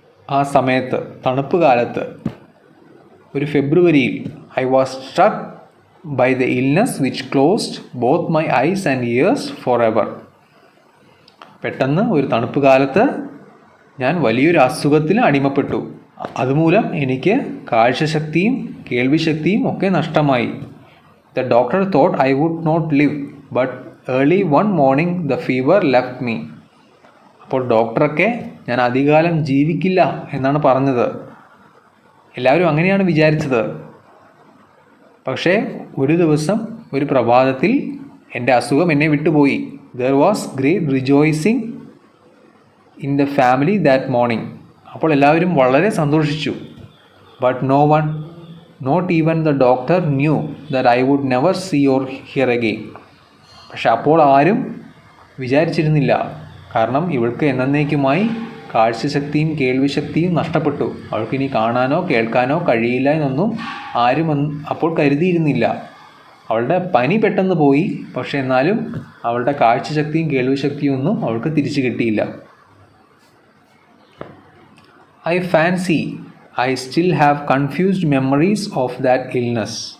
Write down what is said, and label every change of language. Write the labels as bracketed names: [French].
[Malayalam] ആ സമയത്ത്, തണുപ്പ് കാലത്ത്, ഒരു ഫെബ്രുവരിയിൽ [English] I was struck by the illness which closed both my eyes and ears forever. [Malayalam] പെട്ടെന്ന് ഒരു തണുപ്പ് കാലത്ത് ഞാൻ വലിയൊരു അസുഖത്തിന് അടിമപ്പെട്ടു. അതുമൂലം എനിക്ക് കാഴ്ചശക്തിയും കേൾവിശക്തിയും ഒക്കെ നഷ്ടമായി. [English] The doctor thought I would not live, but early one morning the fever left me. [Malayalam] അപ്പോൾ ഡോക്ടറൊക്കെ ഞാൻ അധികകാലം ജീവിക്കില്ല എന്നാണ് പറഞ്ഞത്. എല്ലാവരും അങ്ങനെയാണ് വിചാരിച്ചത്. പക്ഷേ ഒരു ദിവസം, ഒരു പ്രഭാതത്തിൽ എൻ്റെ അസുഖം എന്നെ വിട്ടുപോയി. [English] There was great rejoicing in the family that morning. [Malayalam] അപ്പോൾ എല്ലാവരും വളരെ സന്തോഷിച്ചു. [English] But no one, not even the doctor, knew that I would never see or hear again. [Malayalam] പക്ഷെ അപ്പോൾ ആരും വിചാരിച്ചിരുന്നില്ല, കാരണം ഇവൾക്ക് എന്നേക്കുമായി കാഴ്ചശക്തിയും കേൾവിശക്തിയും നഷ്ടപ്പെട്ടു. അവൾക്കിനി കാണാനോ കേൾക്കാനോ കഴിയില്ല എന്നൊന്നും ആരും അപ്പോൾ കരുതിയിരുന്നില്ല. അവളുടെ പനി പെട്ടെന്ന് പോയി, പക്ഷെ എന്നാലും അവളുടെ കാഴ്ചശക്തിയും കേൾവിശക്തിയും ഒന്നും അവൾക്ക് തിരിച്ചു കിട്ടിയില്ല. [English] I fancy I still have confused memories of that illness.